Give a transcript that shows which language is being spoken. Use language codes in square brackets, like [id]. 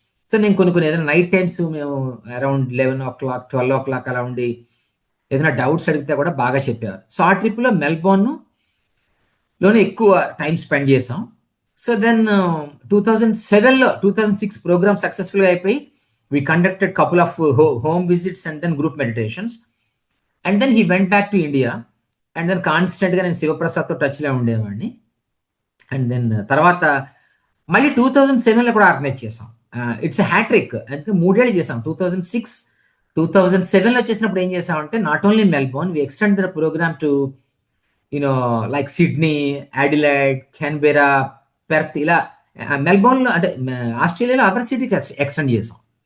[te] So నేను కొన్ని ఏదైనా నైట్ టైమ్స్ మేము అరౌండ్ 11 o'clock 12 o'clock అలా ఉండి ఏదైనా డౌట్స్ అడిగితే కూడా బాగా చెప్పేవారు. సో ఆ ట్రిప్లో మెల్బోర్న్లోనే ఎక్కువ టైం స్పెండ్ చేసాం. [en] so then [te] 2007లో 2006 ప్రోగ్రామ్ సక్సెస్ఫుల్గా అయిపోయి [en] we conducted couple of home visits and then group meditations, and then he went back to India, and then [te] కాన్స్టెంట్గా నేను శివప్రసాద్తో టచ్లో ఉండేవాడిని. అండ్ దెన్ తర్వాత మళ్ళీ 2007లో కూడా ఆర్గనైజ్ చేసాం. [en] It's hat trick. [te] అందుకే 3 ఏళ్ళు చేసాం. 2006 2007లో చేసినప్పుడు ఏం చేసామంటే [en] not only Melbourne, we extend the programme to like [te] Sydney, Adelaide, Canberra, Perth, ఇలా మెల్బోర్న్లో అంటే ఆస్ట్రేలియాలో అదర్ సిటీకి ఎక్స్టెండ్ చేసాం.